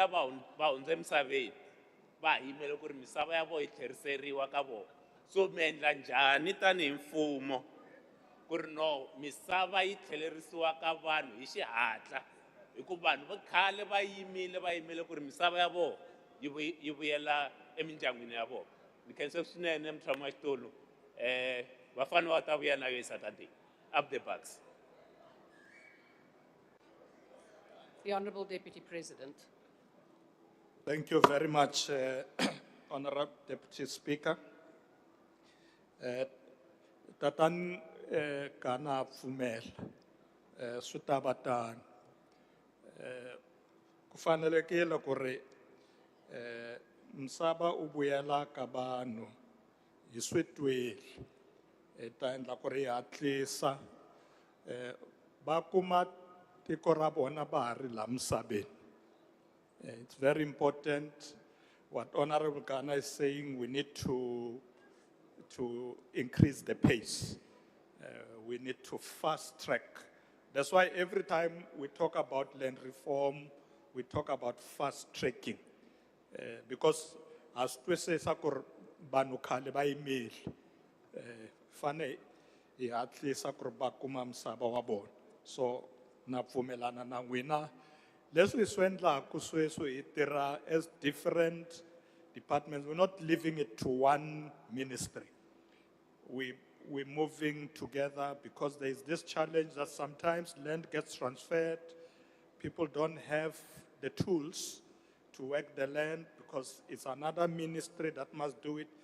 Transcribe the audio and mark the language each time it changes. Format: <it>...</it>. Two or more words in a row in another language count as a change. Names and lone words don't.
<ts>va hundze emisaveni va ha yimele ku ri misava ya vona yi tlheriseriwa ka vona so mi endla njhani tanihi mfumo ku ri no misava yi tlhelerisiwa ka vanhu hi xihatla hikuva vanhu va khale va yimele ku ri misava ya vona yi vuyela emindyangwini ya vona ni khense swinene mutshami wa xitulu vafana va ta vuya na yo</ts> <en>Saturday up the bucks. The Honourable Deputy President. Thank you very much, Honorable Deputy Speaker.</en> <ts>Tatan kana pfumela swi ta va tano. Ku fanelekile ku ri misava u vuyela ka vanhu hi swi tweli ta endla ku ri hi hatlisa va kuma tiko ra vona va ha ri la misaveni.</ts> <en>It's very important what Honorable Ghana is saying. We need to increase the pace. We need to fast track. That's why every time we talk about land reform, we talk about fast tracking. Because as we say,</en> <ts>sakur banu khale ba yimile, fane hi hatlisa ku ri va kuma misava wa vona. So na pfumelana na n'wina leswi swi endlaku sweswi hi tirha</ts> <en>as different departments. We're not leaving it to one ministry. We're moving together because there is this challenge that sometimes land gets transferred. People don't have the tools to work the land because it's another ministry that must do it.</en>